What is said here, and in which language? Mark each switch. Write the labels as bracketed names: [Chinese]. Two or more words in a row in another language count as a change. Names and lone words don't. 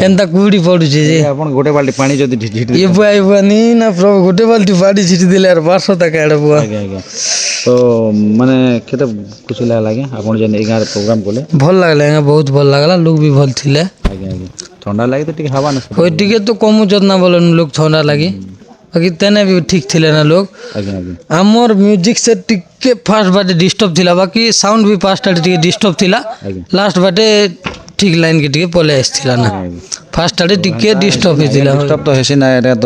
[Odia] କେନ୍ତା କୁହୁଡ଼ି ପଡୁଛି ଯେ ଆପଣ ଗୋଟେ ବାଲ୍ଟି ପାଣି ଯଦି ଝିଟି ଇଏ ବୁଆ ନି ନା ପ୍ରଭୁ ଗୋଟେ ବାଲ୍ଟି ପାଣି ଛିଟି ଦେଲେ ଆର 1200 ଟଙ୍କା ଆଡ଼େ ବୁଆ ଆଜ୍ଞା ଆଜ୍ଞା ତ ମାନେ କେତେ ଖୁସି ଲାଗଲା ଆଜ୍ଞା ଆପଣ ଯେନ୍ ଏଇ ଗାଁରେ ପ୍ରୋଗ୍ରାମ କଲେ ଭଲ ଲାଗିଲା ଆଜ୍ଞା ବହୁତ ଭଲ ଲାଗିଲା ଲୋକ ବି ଭଲ ଥିଲେ ଆଜ୍ଞା ଆଜ୍ଞା ଥଣ୍ଡା ଲାଗି ତ ଟିକେ ହବା ନା ଓଇ ଟିକେ ତ କମୁଛତ ନା ବଲେନ ଲୋକ ଥଣ୍ଡା ଲାଗି ବାକି ତେନେ ବି ଠିକ୍ ଥିଲେ ନା ଲୋକ ଆଜ୍ଞା ଆଜ୍ଞା ଆମର ମ୍ୟୁଜିକ୍ ସେ ଟିକେ ଫାଷ୍ଟ ବାଟେ ଡିଷ୍ଟର୍ବ ଥିଲା ବାକି ସାଉଣ୍ଡ ବି ଫାଷ୍ଟ ଆଡ଼େ ଟିକେ ଡିଷ୍ଟର୍ବ ଥିଲା ଆଜ୍ଞା। ଲାଷ୍ଟ ବାଟେ ଠିକ୍ ଲାଇନ୍ କି ଟିକେ ପଳେଇ ଆସିଥିଲା ନା ଆଜ୍ଞା। ଫାଷ୍ଟ ଆଡ଼େ ଟିକେ ଡିଷ୍ଟର୍ବ ହେଇଥିଲା ଡିଷ୍ଟର୍ବ ତ ହେସି ନା ଏଟା ତ